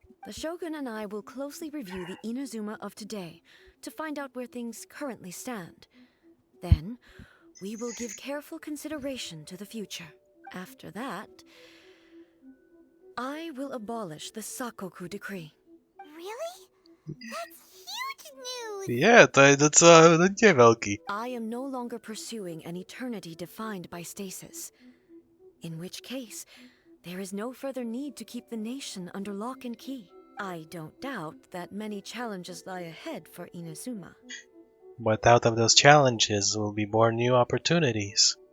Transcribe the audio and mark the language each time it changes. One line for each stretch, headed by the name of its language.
English: The Shogun and I will closely review the Inazuma of today to find out where things currently stand. Then, we will give careful consideration to the future. After that, I will abolish the Sakoku decree. Really? That's huge news!
Czech: Yeah, to je docela hodně velký.
English: I am no longer pursuing an eternity defined by stasis. In which case, there is no further need to keep the nation under lock and key. I don't doubt that many challenges lie ahead for Inazuma. But out of those challenges will be born new opportunities.